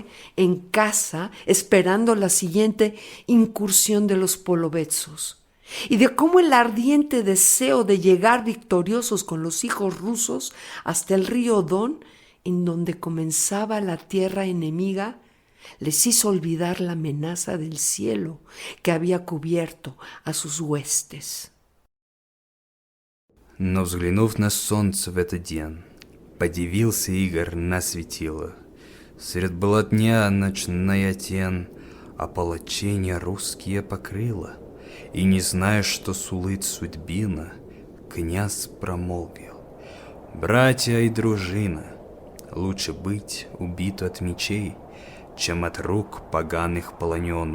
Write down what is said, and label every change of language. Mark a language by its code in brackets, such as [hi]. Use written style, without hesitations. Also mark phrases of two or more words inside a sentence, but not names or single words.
[es] en casa esperando la siguiente incursión de los polovetsos, y de cómo el ardiente deseo de llegar victoriosos con los hijos rusos hasta el río Don, en donde comenzaba la tierra enemiga, les hizo olvidar la amenaza del cielo que había cubierto a sus huestes. [ru] Но взглянув на солнце в этот день, подивился Игорь на светило. Сред бела дня ночная тень ополчения русские покрыла, и, не зная, что сулит судьбина, князь промолвил: «Братья и дружина, лучше быть убиту от мечей, чем от рук поганых полонену.